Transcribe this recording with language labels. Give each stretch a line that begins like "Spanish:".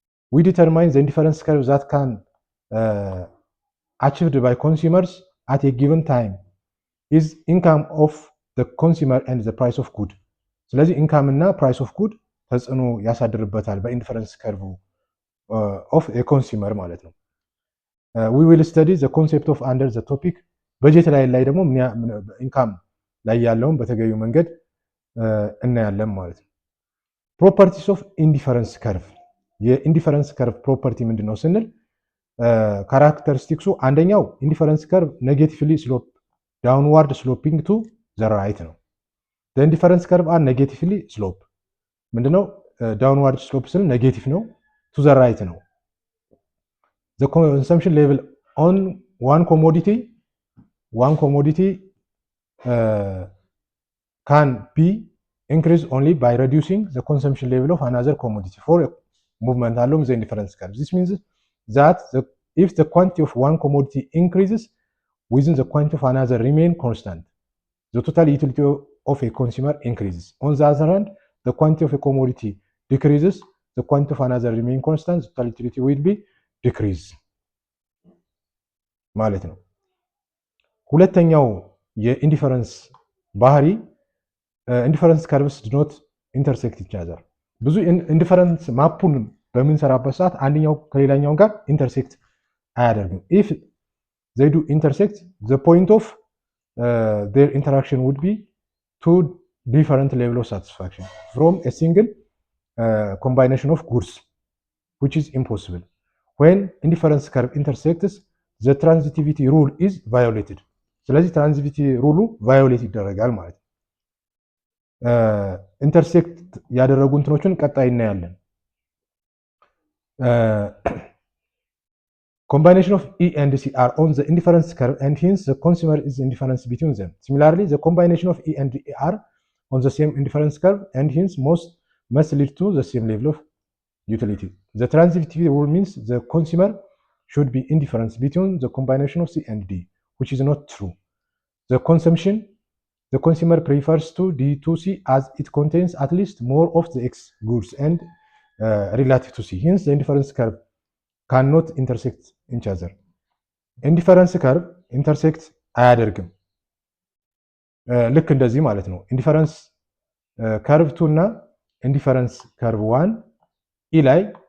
English: We determine the indifference curve that can achieved by consumers at a given time is income of the consumer and the price of good.
Amharic: ስለዚህ ኢንካም እና ፕራይስ ኦፍ ጉድ ተጽዕኖ ያሳድርበታል በኢንዲፈረንስ ከርቭ ኦፍ ኤ ኮንሱመር ማለት ነው።
English: we will study the concept of under the topic
Amharic: በጀት ላይ ደግሞ ኢንካም ላይ ያለውን በተገቢው መንገድ እናያለን ማለት ነው። ፕሮፐርቲስ ኦፍ ኢንዲፈረንስ ከርቭ የኢንዲፈረንስ ከርቭ ፕሮፐርቲ ምንድነው ስንል ካራክተሪስቲክሱ አንደኛው ኢንዲፈረንስ ከርቭ ኔጌቲቭሊ ስሎፕ ዳውንዋርድ ስሎፒንግ ቱ ዘ ራይት ነው።
English: the indifference curve are negatively slope
Amharic: ምንድነው ዳውንዋርድ ስሎፕ ስል ኔጌቲቭ ነው ቱ ዘ ራይት ነው።
English: the consumption level on one commodity can be increased only by reducing the consumption level of another commodity for a movement along the indifference curve. This means that if the quantity of one commodity increases within the quantity of another remain constant, the total utility of a consumer increases. On the other hand, the quantity of a commodity decreases, the quantity of another remain constant, the total utility will be decreased
Amharic: ማለት ነው። ሁለተኛው የኢንዲፈረንስ ባህሪ ኢንዲፈረንስ ከርቭስ ዱ ኖት ኢንተርሴክት ኢች አዘር። ብዙ ኢንዲፈረንስ ማፑን በምንሰራበት ሰዓት አንደኛው ከሌላኛው ጋር ኢንተርሴክት አያደርግም። ኢፍ
English: they do intersect, the point of their interaction would be two different level of satisfaction from a single combination of goods, which is impossible. When indifference curve intersects, the transitivity rule is violated.
Amharic: ስለዚህ ትራንዚቲቪቲ ሩሉ ቫዮሌት ይደረጋል ማለት ነው። ኢንተርሴክት ያደረጉ እንትኖችን ቀጣይ እናያለን።
English: Combination of E and C are on the indifference curve and hence the consumer is indifference between them. Similarly, the combination of E and E are on the same indifference curve and hence must lead to the same level of utility. The transitivity rule means the consumer should be indifference between the combination of C and D, which is not true. The consumer prefers to D to C as it contains at least more of the X goods and relative to C. Hence, the indifference curve cannot intersect each other. Indifference curve intersect
Amharic: አያደርግም። ልክ እንደዚህ ማለት ነው። ኢንዲፈረንስ ከርቭ 2 እና ኢንዲፈረንስ ከርቭ 1 ኢ ላይ